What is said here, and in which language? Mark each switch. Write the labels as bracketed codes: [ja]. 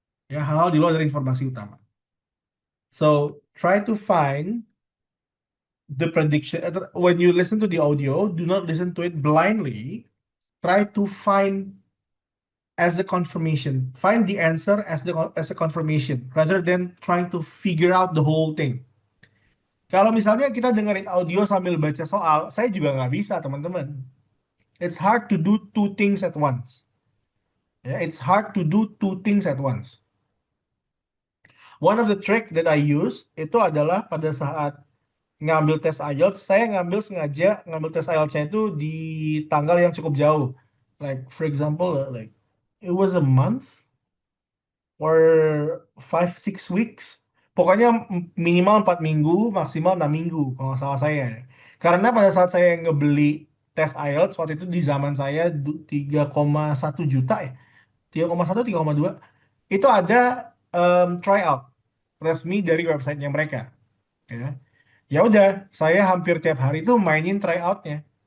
[id] Ya, hal-hal di luar dari informasi utama. [en] So, try to find the prediction. When you listen to the audio, do not listen to it blindly. Try to find as a confirmation. Find the answer as a confirmation rather than trying to figure out the whole thing. [id] Kalau misalnya kita dengerin audio sambil baca soal, saya juga nggak bisa, teman-teman. [en] It's hard to do two things at once. Ya, it's hard to do two things at once. One of the trick that I use [id] itu adalah pada saat ngambil tes IELTS, saya sengaja ngambil tes IELTS-nya itu di tanggal yang cukup jauh. [en] Like for example, like it was a month or 5 6 weeks. [id] Pokoknya minimal 4 minggu, maksimal 6 minggu kalau nggak salah saya. Karena pada saat saya ngebeli tes IELTS waktu itu di zaman saya 3,1 juta ya, 3,1 3,2 itu ada tryout resmi dari websitenya mereka. Ya, ya udah, saya hampir tiap hari itu mainin tryoutnya.